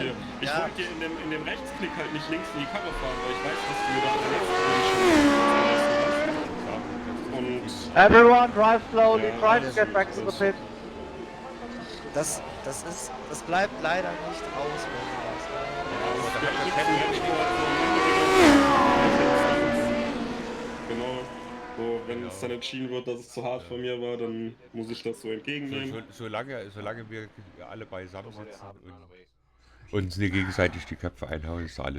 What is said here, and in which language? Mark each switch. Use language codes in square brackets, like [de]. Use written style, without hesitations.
[de] ich wollte dir in dem Rechtsklick halt nicht links in die Karre fahren, weil ich weiß, dass du mir da an der nächsten und [en] Everyone drive slowly, try to get back to the pit. [de] Das bleibt leider nicht aus. Genau. So, wenn es dann entschieden wird, dass es zu hart von mir war, dann muss ich das so entgegennehmen. Solange wir alle beisammen sitzen und uns nicht gegenseitig die Köpfe einhauen, ist alles.